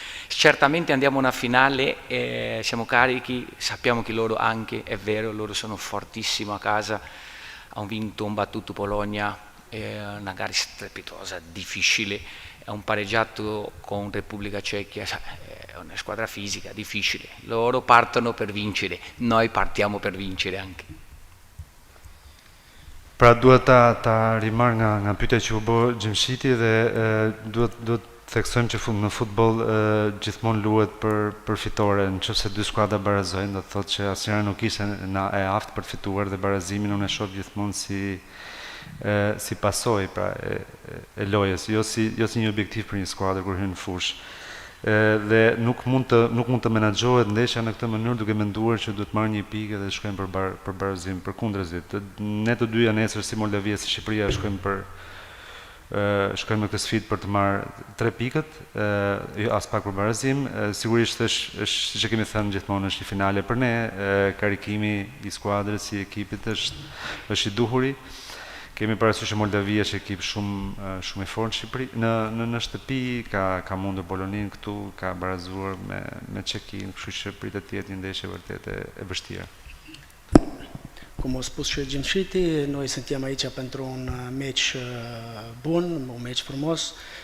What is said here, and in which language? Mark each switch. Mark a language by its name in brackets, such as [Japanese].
[Italian] Certamente andiamo a una finale, siamo carichi, sappiamo che loro anche, è vero, loro sono fortissimi a casa, hanno vinto, hanno battuto Polonia, è una gara strepitosa, difficile, è un pareggiato con Repubblica Ceca, è una squadra fisica, difficile. Loro partono per vincere, noi partiamo per vincere anche. [Albanian] Pra duhet ta rimarr nga pyetja që u bë Gjimshiti dhe duhet theksojmë që në futboll gjithmonë luhet për fitore. Nëse dy skuadra barazojnë, do të thotë që asnjëra nuk ishte e aftë për të fituar dhe barazimin unë e shoh gjithmonë si pasojë pra e lojës, jo si një objektiv për një skuadër kur hyn në fushë. Dhe nuk mund të menaxhohet ndeshja në këtë mënyrë duke menduar që duhet marrë një pikë dhe shkojmë për barazim, përkundërzi. Ne të dyja nesër si Moldavia si Shqipëria shkojmë me këtë sfidë për të marrë 3 pikët, as pak për barazim. Sigurisht është siç e kemi thënë gjithmonë është një finale për ne, karikimi i skuadrës si ekipit është i duhuri. Kemi parasysh që Moldavia është ekip shumë i fortë në Shqipëri. Në shtëpi ka mundur Polonin këtu, ka barazuar me Çekin, kështu që pritet të jetë një ndeshje vërtet e vështirë. [Romanian] Cum a spus și Gjimshiti, noi suntem aici pentru un meci bun, un meci frumos.